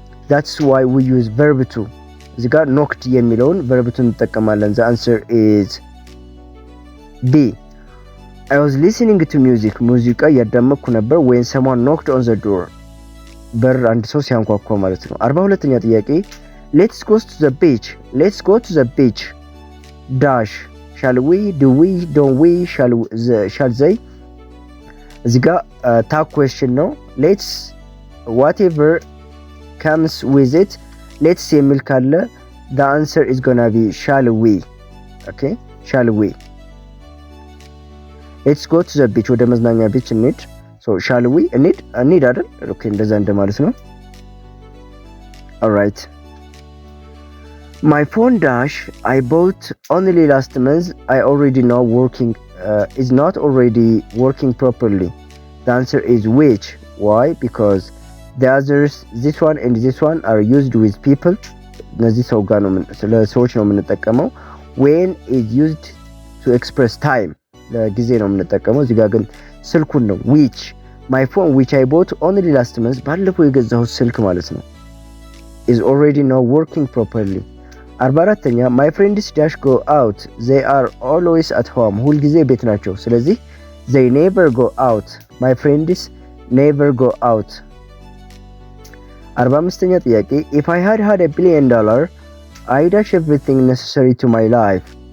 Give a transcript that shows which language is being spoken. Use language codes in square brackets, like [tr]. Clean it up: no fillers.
[en] That's why we use verb to. [am] እዚህ ጋር [en] knocked [am] የሚለውን [en] verb to [am] እንጠቀማለን። [en] The answer is B. I was listening to music. [am] ሙዚቃ እያዳመኩ ነበር [en] when someone knocked on the door. [am] በር አንድ ሰው ሲያንኳኳ ማለት ነው። 42ኛ ጥያቄ [en] Let's go to the beach. Dash. Shall we? Do we? Don't we? Shall they? [am] እዚህ ጋር [en] tag question [am] ነው። [en] Let's whatever comes with it. Let's [am] የሚል ካለ [en] the answer is gonna be shall we. Okay? Shall we? Let's go to the beach. [am] ወደ መዝናኛ ቢች እንሂድ። [en] So shall we? [am] እንሂድ አይደል? Okay እንደዛ እንደማለት ነው። [en] All right. My phone dash I bought only last month I already know is not already working properly. The answer is which. Why? Because the others this one and this one are used with people. [am] እነዚህ ሰው ጋር ነው ለሰዎች ነው የምንጠቀመው። [en] when is used to express time [am] ለጊዜ ነው የምንጠቀመው። እዚህ ጋር ግን ስልኩን ነው which. [en] My phone which I bought only last month [am] ባለፈው የገዛሁት ስልክ ማለት ነው [en] is already not working properly. 44ኛ my friends dash go out they are always at home [am] ሁልጊዜ ቤት ናቸው። ስለዚህ [en] they never go out. My friends never go out. 45ኛ ጥያቄ if I had $1 billion I dash everything necessary to my life.